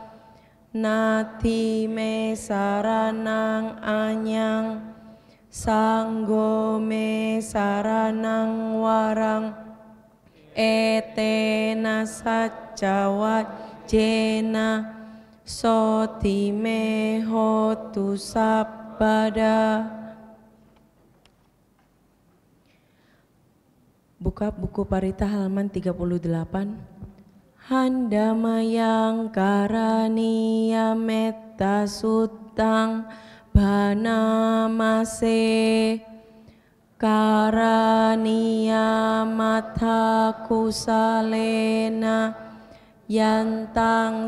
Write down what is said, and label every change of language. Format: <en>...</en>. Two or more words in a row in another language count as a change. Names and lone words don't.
<pi>nati me saranang anyang sanggo me saranang warang etena sacca wajjena soti me hotu sabbada.</pi> <id>Buka buku Parita halaman 38.</id> <pi>Handamayang karaniya metta suttang banamase karaniya matha kusalena yantang</pi>